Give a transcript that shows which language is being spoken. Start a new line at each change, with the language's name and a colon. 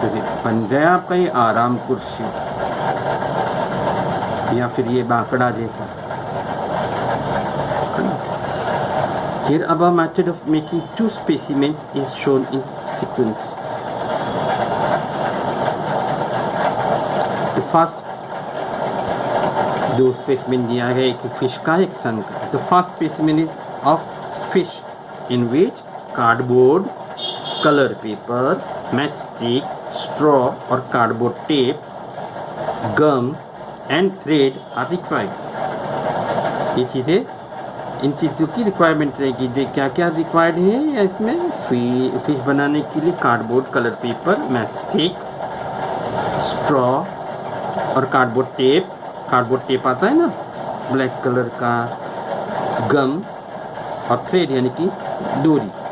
Hindi: तो फिर बन गया आपका ये आराम कुर्सी या फिर ये बाकड़ा जैसा।
English: Here above method of making two specimens is shown in sequence. The first
Hindi: दो स्पेसिमेन दिया है, एक फिश का एक सन का।
English: The first specimen is of fish in which cardboard, color paper, matchstick, straw or cardboard tape, gum and thread are required.
Hindi: ये चीज़ें इन चीज़ों की रिक्वायरमेंट रहेगी। क्या क्या रिक्वायर्ड है इसमें? फिश बनाने के लिए cardboard, colour paper, matchstick, straw और कार्डबोर्ड टेप आता है ना ब्लैक कलर का, गम और थ्रेड यानी कि डोरी।